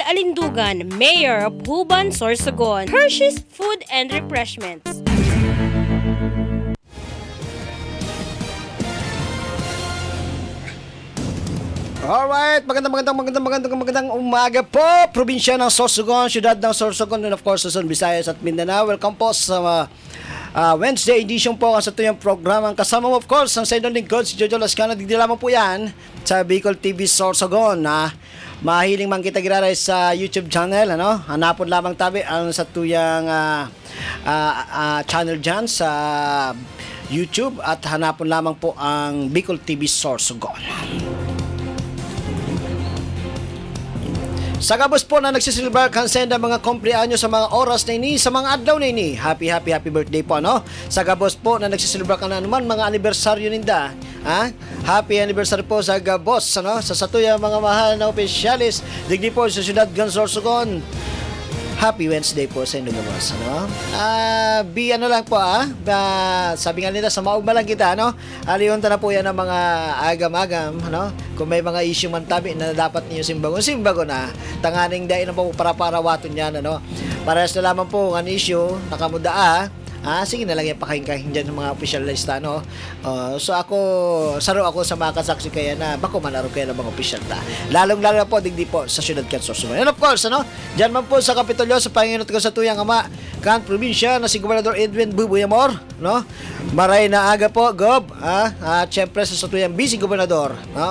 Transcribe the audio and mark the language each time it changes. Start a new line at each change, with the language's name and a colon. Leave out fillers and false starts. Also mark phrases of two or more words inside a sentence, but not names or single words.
English: Alindugan, Mayor of Huban, Sorsogon, Hershey's Food and Refreshments. Alright,
Filipino: magandang umaga po, probinsya ng Sorsogon, syudad ng Sorsogon,
English: and of course,
Filipino: Luzon, Visayas at Mindanao. Welcome po sa
English: Wednesday edition
Filipino: po sa ito yung programang kasama mo, of course, ang sa inyong lingkod, si Jojo Lascano.
Bikol: Digdi lamang po yan sa Bicol TV Sorsogon, na mahiling man kita giraray sa YouTube channel, ano? Hanapon lamang tabi ang sa tuyang channel dyan sa YouTube, at hanapon lamang po ang Bicol TV Sorsogon. Sa kabos po na nagsisilbar kansenda mga kumpleanyo sa mga oras na ini, sa mga adlaw na ini.
English: Happy birthday po, no?
Bikol: Sa kabos po na nagsisilbar ka na naman mga anibersaryo ninda. Ha?
English: Happy anniversary
Bikol: po sa kabos, ano? Sa satuya mga mahal na opisyalis, digdi po sa syudad ng Sorsogon.
English: Happy Wednesday
Bikol: po sa inyo, boss, ano? Ano lang po, sabi nga nila, sa maugma lang kita, ano? Aliyunta na po yan ang mga agam-agam, ano? Kung may mga issue man tabi na dapat niyo simbagon na, tanganing dahil na po para-parawaton yan, ano? Parehas na lamang po ang issue, nakamuda, sige na lang yung pakahing-kahing dyan ng mga opisyalista, no? So saro ako sa mga kasaksi kaya na bako manaro kaya ng mga opisyalista. Lalong-lalo po, digdi po sa syudad kan Sorsogon.
English: And of course, ano?
Bikol: Dyan man po sa Kapitolyo, sa Panginot ko sa tuyang ama, kan probinsya na si Gobernador Edwin Buboy Amor, no? Maray na aga po, Gob, at syempre sa tuyang Vice Gobernador, no?